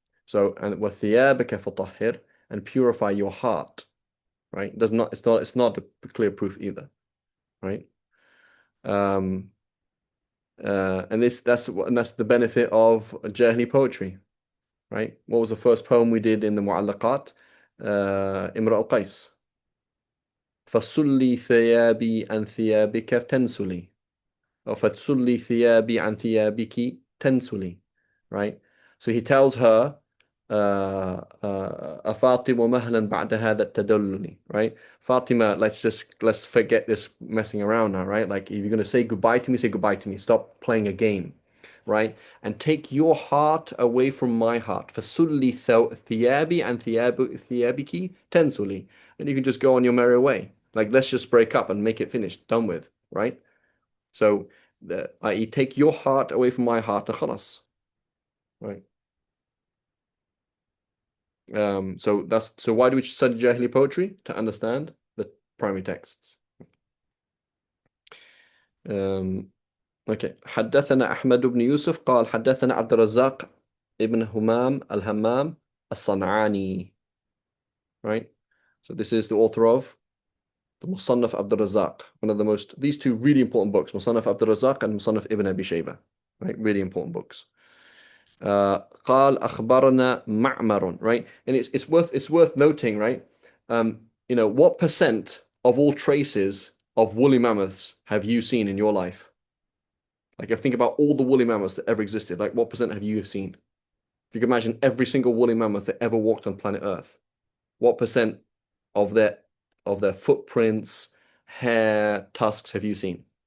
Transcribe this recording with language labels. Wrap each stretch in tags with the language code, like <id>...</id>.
<en>So, and</en> <ar>وَثِيَابَكَ فَطَهِّرْ,</ar> <en>and purify your heart, right? It's not a clear proof either, right? And that's the benefit of Jahili poetry, right? What was the first poem we did in the Mu'allaqat? Imra al-Qais.</en> <ar>فَصُلِّي ثِيَابِي عَنْ ثِيَابِكَ تَنْسُلِي, or فَتْسُلِّي ثِيَابِي عَنْ ثِيَابِكِ تَنْسُلِي, right?</ar> <en>So he tells her, Fatima</en> <ar>mahlan ba'da hadha tadalluli,</ar> <en>right? Fatima, let's forget this messing around now, right? Like if you're going to say goodbye to me, say goodbye to me. Stop playing a game, right? And take your heart away from my heart.</en> <ar>Fasulli thiyabi</ar> <en>and</en> <ar>thiyabiki tensuli.</ar> <en>And you can just go on your merry way. Like let's just break up and make it finished, done with, right? So i.e. take your heart away from my heart, khalas, right? So why do we study Jahili poetry? To understand the primary texts. Okay.</en> <ar>حدثنا أحمد بن يوسف قال حدثنا عبد الرزاق ابن همام الهمام الصنعاني.</ar> <en>Right? So this is the author of the Musannaf Abd al-Razzaq, these two really important books, Musannaf Abd al-Razzaq and Musannaf Ibn Abi Shayba. Right? Really important books.</en> <ar>قال أخبرنا معمر,</ar> <en>right? And it's worth noting, right? What percent of all traces of woolly mammoths have you seen in your life? Like, if you think about all the woolly mammoths that ever existed, like what percent have you seen? If you can imagine every single woolly mammoth that ever walked on planet Earth, what percent of their footprints, hair, tusks have you seen?</en>